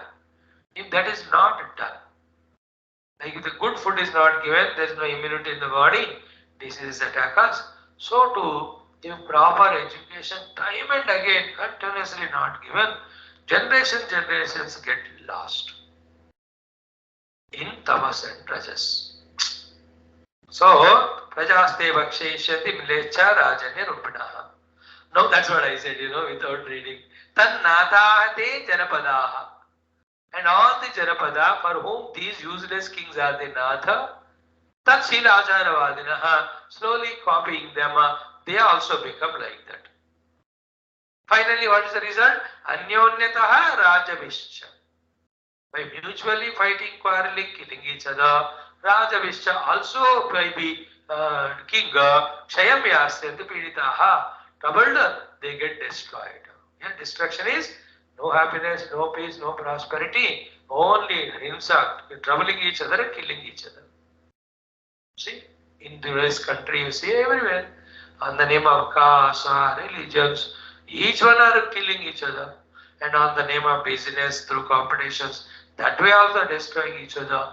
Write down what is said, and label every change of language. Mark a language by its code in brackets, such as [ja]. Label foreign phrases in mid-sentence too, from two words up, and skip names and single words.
[en] If that is not done, like if the good food is not given, there is no immunity in the body, diseases attack us. So too, if proper education time and again continuously not given, generations get lost in tamas and rajas. So, [sa] प्रजास्ते भक्षिष्यति म्लेच्छा राजन्य रूपिणः. [en] Now that's what I said, without reading. [sa] तन् नदहते जनपदाः. [en] And all the janapada for whom these useless kings are the natha, [sa] तत् शील आचारवादिनः, [en] slowly copying them, they also become like that. Finally, what is the result? [sa] अन्योन्यतः राजभिश्च. [en] By mutually fighting, quarreling, killing each other, rajavishcha also by be king, [sa] क्षयं यास्यन्ति पीडिताः, [en] troubled, they get destroyed. Yeah, destruction is no happiness, no peace, no prosperity, only himsa, troubling each other and killing each other. See, in today's country, you see everywhere, on the name of caste, religions, each one are killing each other, and on the name of business through competitions, that way also destroying each other.